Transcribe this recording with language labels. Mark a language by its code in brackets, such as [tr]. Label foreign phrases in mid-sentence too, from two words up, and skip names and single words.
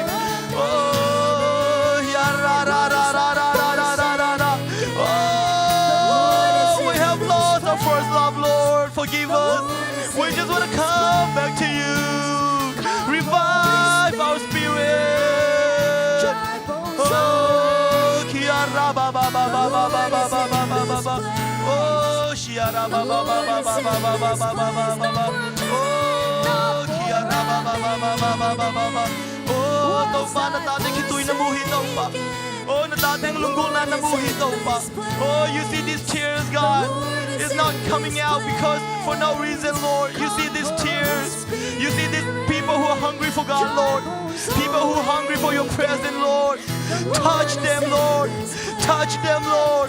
[en] Oh, yeah, ra, ra, ra, ra, ra, ra, ra, ra, ra, ra. Oh, we have lost our first love, Lord. Forgive us. We just want to come back to you. Revive our spirit. dry bones Oh, kia ra ba ba ba ba ba ba ba ba ba ba ba ba. Oh, shia ra ba ba ba ba ba ba ba ba ba ba ba ba ba. Oh, kia ra ba ba ba ba ba ba ba ba ba. Oh, tau pa na tating hituy na muhi tau pa. Oh, na tating lunggul na namuhi tau pa. Oh, you see these tears, God. It's not coming out because for no reason, Lord. You see these tears. You see these people who are hungry for God, Lord. People who are hungry for your presence, Lord. Touch them, Lord. Touch them, Lord.